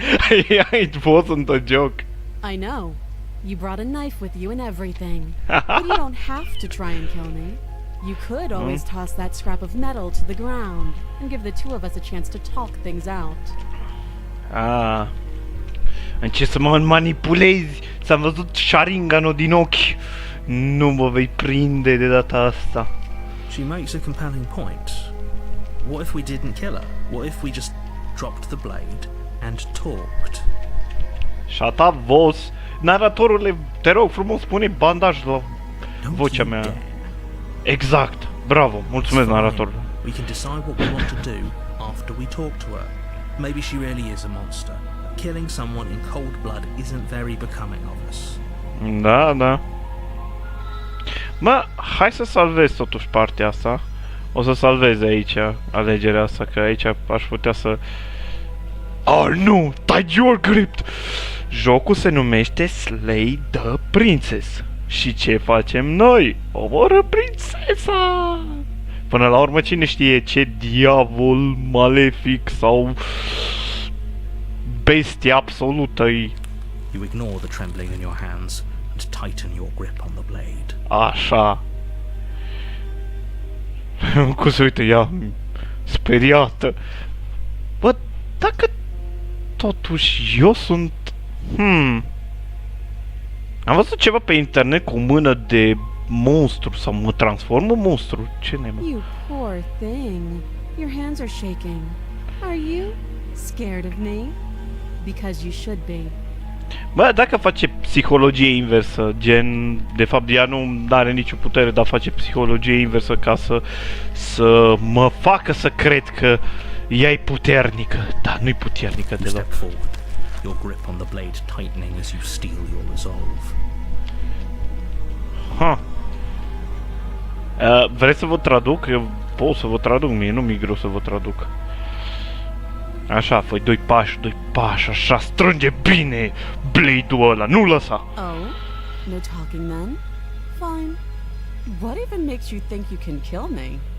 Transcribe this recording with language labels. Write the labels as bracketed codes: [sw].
[en] Yeah, it wasn't a joke. I know. You brought a knife with you and everything. But you don't have to try and kill me. You could always toss that scrap of metal to the ground and give the two of us a chance to talk things out. [ro] Încerci să mă manipulezi. S-am văzut șaringanul din ochi. Nu mă vei prinde de data asta. [en] She makes a compelling point. What if we didn't kill her? What if we just dropped the blade and talked? Shut up, boss. [ro] Naratorule, te rog frumos, pune bandaj la vocea mea. Exact. Bravo. Mulțumesc, naratorule. [en] We can decide what we want to do after we talk to her. Maybe she really is a monster. Killing someone in cold blood isn't very becoming of us. [ro] Da. Mă, hai să salvez totuși partea asta. O să salvez aici alegerea asta, că aici aș putea să... nu! [en] Tight your grip! [ro] Jocul se numește Slay the Princess. Și ce facem noi? Omoră prințesa! Până la urmă, cine știe ce diavol malefic sau bestie absolută-i. [en] You ignore the trembling in your hands and tighten your grip on the blade. [ro] Așa. Cum se uită ea speriată. Bă, dacă totuși eu sunt... Am văzut ceva pe internet cu o mână de monstru sau mă transform în monstru. Ce neba? [en] You poor thing. Your hands are shaking. Are you scared of me? Because you should be. [ro] Bă, dacă face psihologie inversă, gen, de fapt ea nu are nicio putere, dar face psihologie inversă ca să mă facă să cred că ea e puternică, dar nu-i puternică deloc. [en] Step forward, your grip on the blade tightening as you steel your resolve. [ro] Vreți să vă traduc? Eu pot să vă traduc, mie nu mi-e greu să vă traduc. Așa, fă-i doi pași, așa, strânge bine blade-ul ăla, nu lăsa! [en] Oh? No talking then? Fine. What even makes you think you can kill me?